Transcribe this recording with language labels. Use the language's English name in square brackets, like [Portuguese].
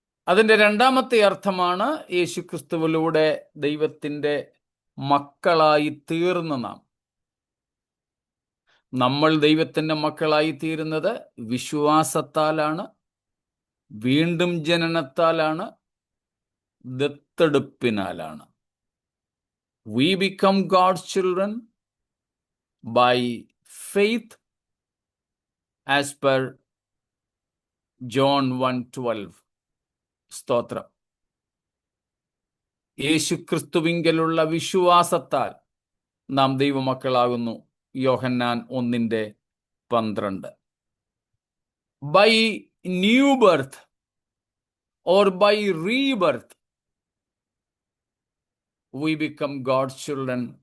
[Malayalam] അതിൻ്റെ രണ്ടാമത്തെ അർത്ഥമാണ് യേശുക്രിസ്തുവിലൂടെ ദൈവത്തിൻ്റെ മക്കളായി തീർന്ന നാം. നമ്മൾ ദൈവത്തിൻ്റെ മക്കളായി തീരുന്നത് വിശ്വാസത്താലാണ്, വീണ്ടും ജനനത്താലാണ്, ദത്തെടുപ്പിനാലാണ്. [English] We become God's children by faith as per John 1:12. [Malayalam] സ്തോത്രം. യേശുക്രിസ്തുവിങ്കലുള്ള വിശ്വാസത്താൽ നാം ദൈവമക്കളാകുന്നു. യോഹന്നാൻ 1:12. [English] By new birth or by rebirth we become God's children.